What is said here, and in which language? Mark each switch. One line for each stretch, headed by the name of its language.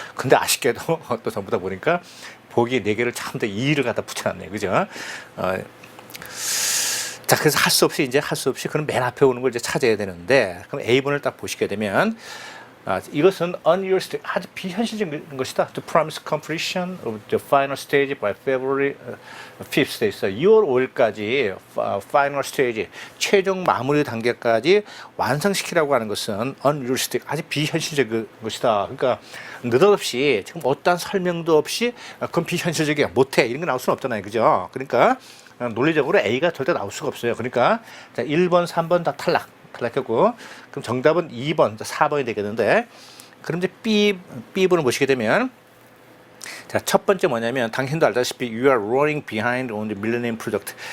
Korean: 근데 아쉽게도 또 전부 다 보니까 보기 4개를 참 더 2를 갖다 붙여놨네, 그죠? 자, 그래서 할 수 없이 그럼 맨 앞에 오는 걸 이제 찾아야 되는데, 그럼 A번을 딱 보시게 되면, 이것은 unrealistic, 아주 비현실적인 것이다.
English: To promise completion of the final stage by February 5th
Korean: 돼 있어요. 2월 5일까지 final stage, 최종 마무리 단계까지 완성시키라고 하는 것은 unrealistic, 아주 비현실적인 것이다. 그러니까 느닷없이 지금 어떠한 설명도 없이 그건 비현실적이야, 못해, 이런 거 나올 수는 없잖아요, 그죠? 그러니까 논리적으로 A가 절대 나올 수가 없어요. 그러니까 자, 1번, 3번 다 탈락했고, 그럼 정답은 2번, 4번이 되겠는데, 그럼 이제 B번을 보시게 되면, 자, 첫 번째 뭐냐면, 당신도 알다시피
English: you are running behind on the Millennium Project.